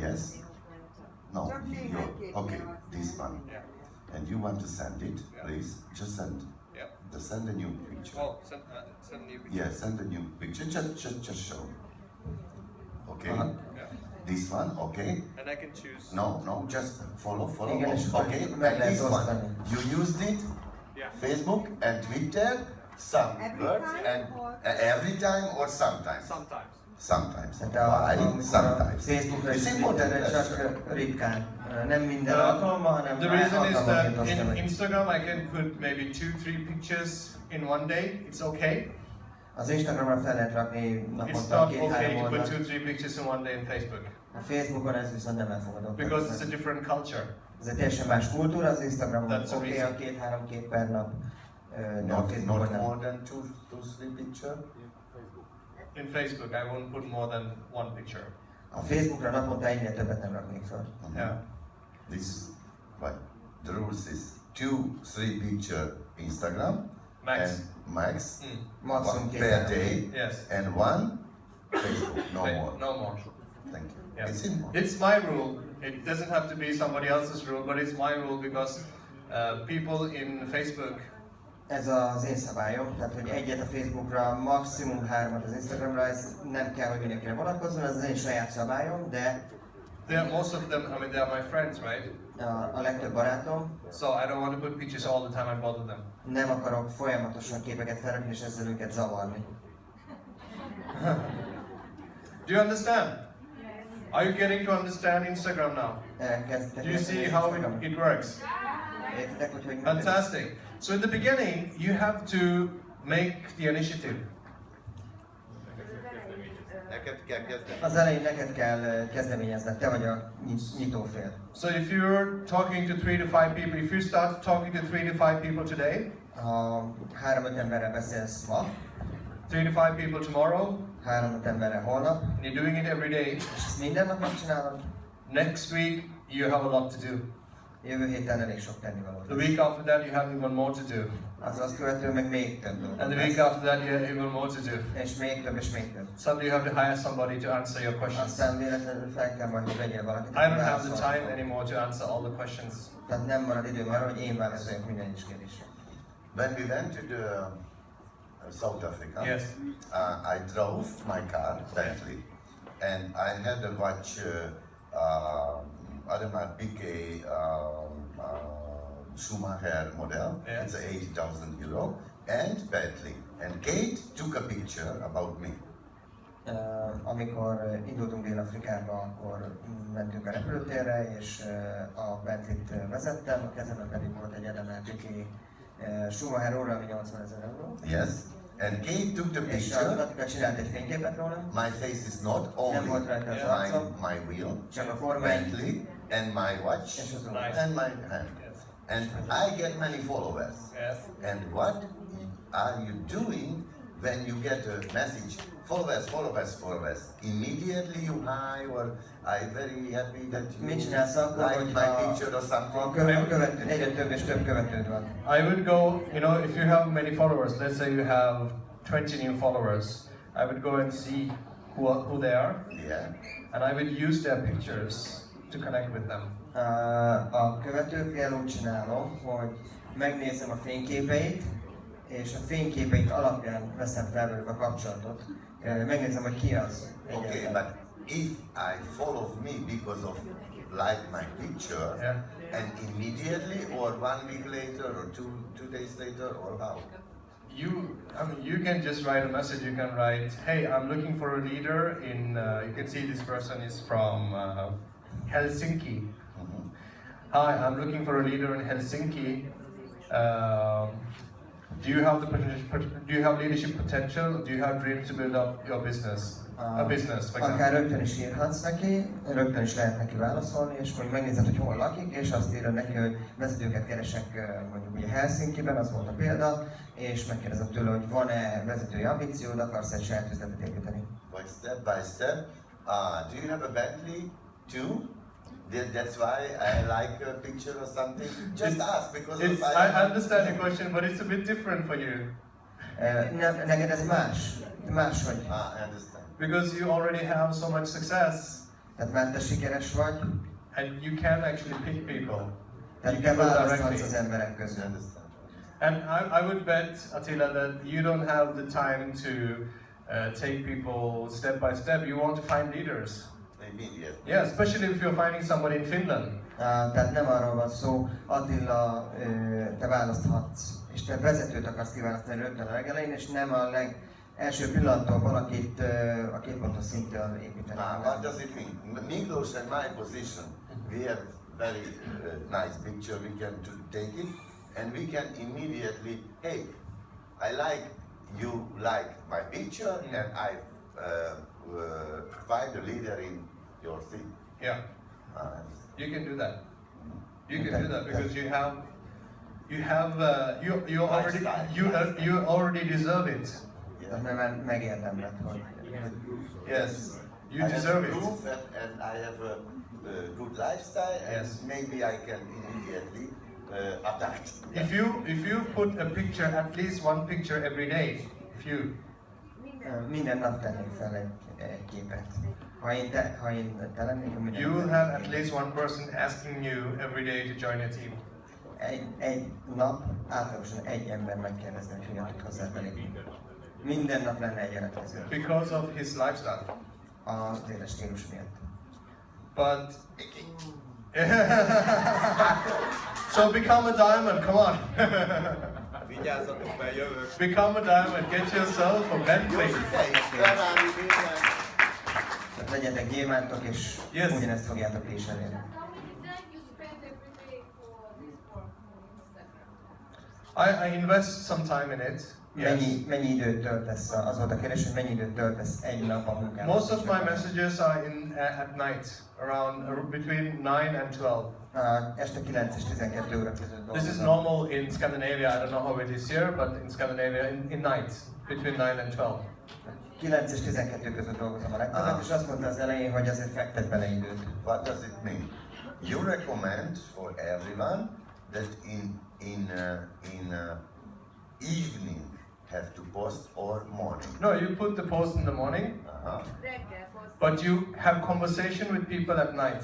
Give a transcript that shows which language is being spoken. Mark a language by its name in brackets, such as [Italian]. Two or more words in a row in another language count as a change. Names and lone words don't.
[English] Yes. No, okay. this one. Yeah. And you want to send it, Yeah. please, just send. Yeah. Just send a new picture. Oh, send new picture. Yeah, send a new picture, just show. Okay? Uh-huh. Yeah. This one, okay? And I can choose. No, just follow. [Hungarian] Igen, és akkor [English] Okay, [Hungarian] meg [English] and [Hungarian] lehet [English] this [Hungarian] osztani. [English] one, you used it, Yeah. Facebook and Twitter, some Every words, time and or- every time or sometimes? Sometimes. Sometimes. [Hungarian] Tehát [English] Why? [Hungarian] amikor a [English] Sometimes. [Hungarian] Facebookra és [English] It's important [Hungarian] Twitterre [English] question. [Hungarian] csak ritkán. Nem minden alkalommal, hanem [English] The reason is [Hungarian] alkalmanként [English] that [Hungarian] osztom [English] in [Hungarian] meg. [English] Instagram I can put maybe 2-3 pictures in one day. It's okay. [Hungarian] Az Instagramra fel lehet rakni [English] It's [Hungarian] naponta [English] not [Hungarian] 2-3 [English] okay to put [Hungarian] oldalt. [English] 2-3 pictures in one day in Facebook [Hungarian] A Facebookon ez viszont nem elfogadott. [English] because it's a different culture. [Hungarian] Ez egy teljesen más kultúra, az Instagramon [English] That's the [Hungarian] oké, [English] reason. [Hungarian] a 2-3 kép per nap, de a [English] Not [Hungarian] Facebookon nem. [English] more than two, three picture? In Facebook I won't put more than one picture. [Hungarian] A Facebookra naponta egynél többet nem raknék fel. [English] Yeah. This is what the rules is 2-3 picture Instagram Max. and max Mm. Maximum one 2-3 per day Yes. and one Facebook, no Wait, more. No more. Thank you. Yeah. It's simple. It's my rule. It doesn't have to be somebody else's rule, but it's my rule because people in Facebook [Hungarian] Ez az én szabályom, tehát hogy egyet a Facebookra, maximum 3-at az Instagramra, ez nem kell, hogy mindenkire vonatkozzon, ez az én saját szabályom, de [English] most of them, I mean, they are my friends, right? [Hungarian] a legtöbb barátom, [English] So I don't want to put pictures all the time and bother them. [Hungarian] nem akarok folyamatosan képeket felrakni és ezzel őket zavarni. [English] Do you understand? Are you getting to understand Instagram now? [Hungarian] Elkezdtek [English] Do you see how it works? [Hungarian] Értitek, hogy működik? [English] Fantastic. So in the beginning, you have to make the initiative. [Hungarian] Az elején neked kell kezdeményezned, te vagy a nyitófél. [English] So if you're talking to 3 to 5 people, if you start talking to 3 to 5 people today, [Hungarian] Ha 3-5 emberrel beszélsz ma, [English] 3 to 5 people tomorrow, [Hungarian] 3-5 emberrel holnap, [English] and you're doing it every day, [Hungarian] és ezt minden nap megcsinálod, [English] next week you have a lot to do. [Hungarian] jövő héten elég sok tennivalót [English] The [Hungarian] lesz. [English] week after that, you have even more to do. [Hungarian] Az azt követően meg még több dolgot [English] And the week [Hungarian] lesz. [English] after that, you have even more to do. [Hungarian] És még több, és még több. [English] Suddenly you have to hire somebody to answer your questions. [Hungarian] Aztán véletlenül fel kell majd, hogy vegyél valakit, [English] I [Hungarian] aki [English] don't have the [Hungarian] válaszolni [English] time [Hungarian] fog. [English] anymore to answer all the questions. [Hungarian] Tehát nem marad időm arra, hogy én válaszoljak minden egyes kérdésre. [English] When we went to the South Africa, Yes. I drove my car, Bentley, and I had a watch Audemars Piguet Schumacher model. Yes. It's 80,000 euro, and Bentley. And Kate took a picture about me. [Hungarian] Amikor indultunk Dél-Afrikába, akkor mentünk a repülőtérre, és a Bentley-t vezettem, a kezemben pedig volt egy Audemars Piguet Schumacher óra, ami 80 000 euró. [English] Yes. And Kate took the [Hungarian] És a [English] picture. [Hungarian] Katika csinált egy fényképet róla, [English] My face is not [Hungarian] nem [English] only [Hungarian] volt rajta az [English] Yeah. [Hungarian] arcom, [English] my wheel, [Hungarian] csak a kormány [English] Bentley, and my watch, [Hungarian] és az [English] Nice. [Hungarian] óra. [English] and my hand. Yes. And I get many followers. Yes. And what are you doing when you get a message? Followers, followers, followers. Immediately you hi, or I'm very happy that [Hungarian] Mit [English] you [Hungarian] csinálsz akkor, [English] like my [Hungarian] hogyha [English] picture or [Hungarian] a [English] something? [Hungarian] követő, egyre több és több követőd van? [English] I would go, you know, if you have many followers, let's say you have 20 new followers, I would go and see who they are, Yeah. and I would use their pictures to connect with them. [Hungarian] A követőkkel úgy csinálom, hogy megnézem a fényképeit, és a fényképeit alapján veszem fel velük a kapcsolatot. Megnézem, hogy ki az. [English] Okay, [Hungarian] egyáltalán. [English] but if I follow me because of like my picture, Yeah. and immediately, or 1 week later, or two days later, or how? You can just write a message. You can write, "Hey, I'm looking for a leader in." You can see this person is from Helsinki. Mhm. Hi, I'm looking for a leader in Helsinki. Do you have the do you have leadership potential? Do you have dreams to build up your business? A business, for [Hungarian] Akár [English] example. [Hungarian] rögtön is írhatsz neki, rögtön is lehet neki válaszolni, és mondjuk megnézed, hogy hol lakik, és azt írod neki, hogy vezetőket keresek mondjuk ugye Helsinkiben, az volt a példa, és megkérdezed tőle, hogy van-e vezetői ambíciód, akarsz egy saját üzletet építeni. [English] By step. Do you have a Bentley too? That's why I like a picture or something. Just ask because It's, of I understand your question, but it's a bit different for you [Hungarian] Neked ez máshogy. [English] I understand. because you already have so much success, [Hungarian] Tehát már te sikeres vagy, [English] and you can actually pick people. [Hungarian] Tehát te választhatsz az emberek közül. [English] And I would bet, Attila, that you don't have the time to take people step by step. You want to find leaders. Immediate. Yeah, especially if you're finding somebody in Finland. [Hungarian] Tehát nem arról van szó, Attila, te választhatsz, és te vezetőt akarsz kiválasztani rögtön a legelején, és nem a legelső pillanattól valakit a két pontos szintől építeni. [English] What does it mean? Miklos and my position, we have very nice picture, we can take it, and we can immediately, hey, I like, you like my picture, and I find a leader in your thing. Yeah. You can do that. You can do that because you already deserve it. [Hungarian] Mert megérdemled, hogy... [English] Yes, you I deserve have it. proof and I have a good lifestyle, and Yes. maybe I can immediately attack. If you put a picture, at least one picture every day, [Hungarian] Minden nap tennék fel egy képet. Ha én te lennék, minden [English] you will [Hungarian] nap [English] have [Hungarian] tennék [English] at [Hungarian] képet. [English] least one person asking you every day to join a team. [Hungarian] Egy nap átlagosan egy ember megkérdezni, hogy hogyan tud hozzá belépni. Minden nap lenne egy jelentkező. [English] Because of his lifestyle. [Hungarian] Az éles stílus miatt. [English] But so become a diamond, come on. [Hungarian] Vigyázzatok, mert jövök. [English] Become a diamond, get yourself a Bentley. [Hungarian] Tehát legyetek gyémántok, és [English] Yes. [Hungarian] ugyanezt fogjátok ti is elérni. [English] I invest some time in it. Yes. [Hungarian] Mennyi időt töltesz, az volt a kérdés, hogy mennyi időt töltesz egy nap a munkában? [English] Most of my messages are at night, around between 9 and 12. [Hungarian] Este 9 és 12 óra között dolgozom. [English] This is normal in Scandinavia. I don't know how it is here, but in Scandinavia, in night, between 9 and 12. [Hungarian] 9 és 12 között dolgozom a legtöbbet, és azt mondta az elején, hogy azért fektet bele időt. [English] What does it mean? You recommend for everyone that in evening have to post or morning. No, you put the post in the morning, but you have conversation with people at night.